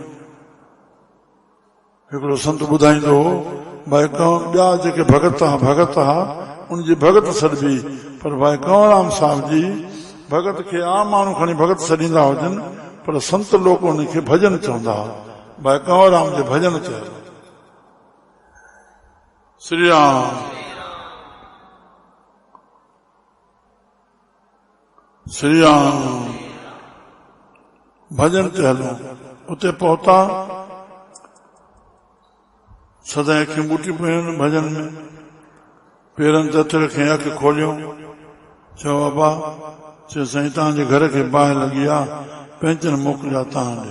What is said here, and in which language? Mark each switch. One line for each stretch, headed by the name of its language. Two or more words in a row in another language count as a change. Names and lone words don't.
Sindhi: हिकिड़ो संत ॿुधाईंदो हो भाई ॿिया जेके भगत हुआ उनजी भगत सॾबी, पर भाई कंवरराम साहिब जी भगत खे आम माण्हू खणी भगत सॾींदा हुजनि, पर संत लोक उनखे भजन चवंदा हुआ। भाई कंवरराम जे भजन चयो। श्री राम श्री राम भजन ते हलो। उते पहुता, सदाई अखियूं ॿूटी पियूं भजन में। पेरनि ते हथ रखियईं, अखि खोलियो, चयो बाबा, चयो साईं तव्हांजे घर खे बाहि लॻी आहे, पेंशन मोकिलिया तव्हां ॾे।